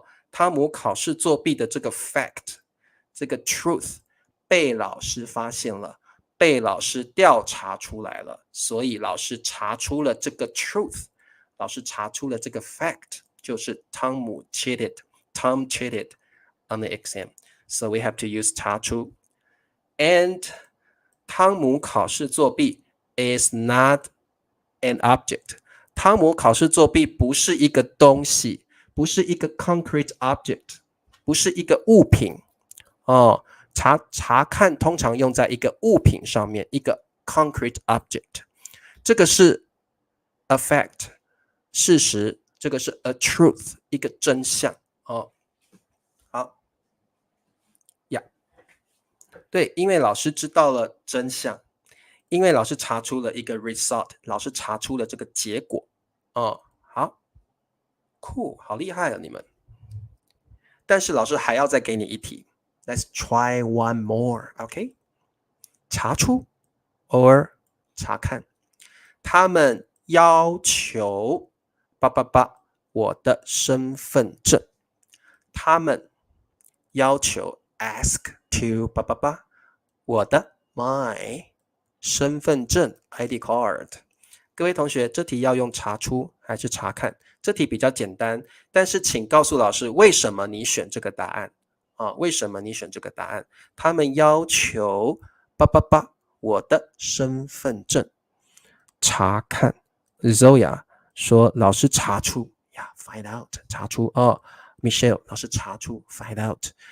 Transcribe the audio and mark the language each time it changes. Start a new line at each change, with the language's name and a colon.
Chinese: 汤姆考试作弊的这个 fact 这个 truth 被老师发现了。被老师调查出来了，所以老师查出了这个 truth， 老师查出了这个 fact， 就是汤姆
English: Tom cheated on the exam. So we have to use 查出。 And
Chinese: 汤姆考试作弊
English: is not an object.
Chinese: 汤姆考试作弊不是一个东西，不是一个 concrete object， 不是一个物品哦。查看通常用在一个物品上面，一个 concrete object。这个是 a fact， 事实，这个是 a truth， 一个真相哦。好呀，对，因为老师知道了真相，因为老师查出了一个 result， 老师查出了这个结果哦。好酷，好厉害啊你们！但是老师还要再给你一题。
English: Let's try one more, OK？
Chinese: 查出 or 查看。他们要求我的身份证。他们要求 ask to 我的 my 身份证 ID card。各位同学，这题要用查出还是查看？这题比较简单，但是请告诉老师为什么你选这个答案啊？为什么你选这个答案？他们要求我的身份证。查看 Zoya 说老师查出呀 find out 查出哦 Michelle 老师查出 find out。